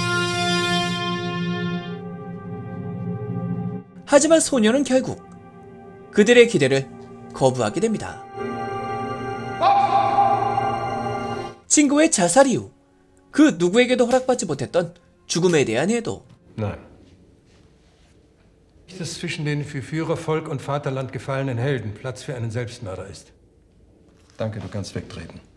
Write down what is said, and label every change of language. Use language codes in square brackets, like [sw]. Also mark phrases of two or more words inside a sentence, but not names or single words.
[ko] 하지만 소녀는 결국 그들의 기대를 거부하게 됩니다. 친구의 자살 이후 그 누구에게도 허락받지 못했던 죽음에 대한 애도. [de] Nein. Dass zwischen den für Führer, Volk und Vaterland gefallenen Helden Platz für einen Selbstmörder ist. Danke, du kannst wegtreten.